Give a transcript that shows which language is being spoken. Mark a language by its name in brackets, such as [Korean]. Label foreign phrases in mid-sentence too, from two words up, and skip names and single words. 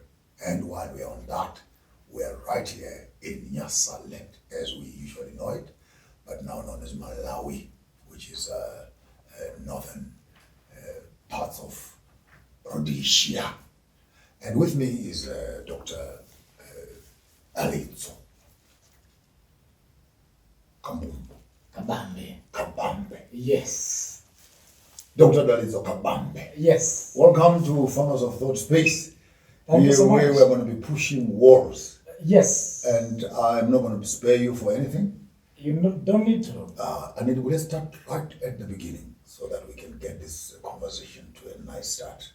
[English] And while we're on that, we're right here in Nyasa land, as we usually know it, but now known as Malawi, which is northern parts of Rhodesia. And with me is Dr. Dalitso Kabambe. Yes. Dr. Dalitso Kabambe. Yes. Welcome to Farmers of Thought Space. Thank you so much. Where we're going to be pushing walls. Yes. And I'm not going to spare you for anything. You don't need to. Let's start right at the beginning so that we can get this conversation to a nice start.